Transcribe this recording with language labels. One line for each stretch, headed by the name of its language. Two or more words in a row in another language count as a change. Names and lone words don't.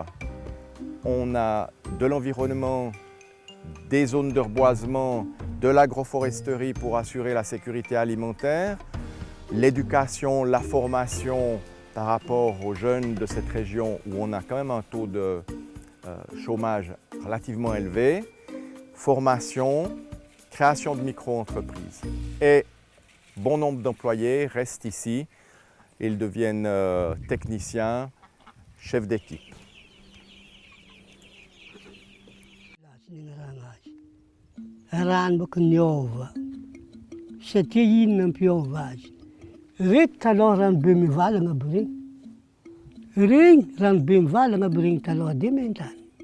French: On a de l'environnement, des zones de reboisement, de l'agroforesterie pour assurer la sécurité alimentaire, l'éducation, la formation par rapport aux jeunes de cette région où on a quand même un taux de chômage relativement élevé, formation, création de micro-entreprises. Et bon nombre d'employés restent ici, ils deviennent techniciens, chefs d'équipe.
Malagasy: Rano baka niova, satria inona mampiova azy. Reto taloha ranobe mivalagna aby regny. Regny ranobe mivalagna aby regny taloha dia main-tany.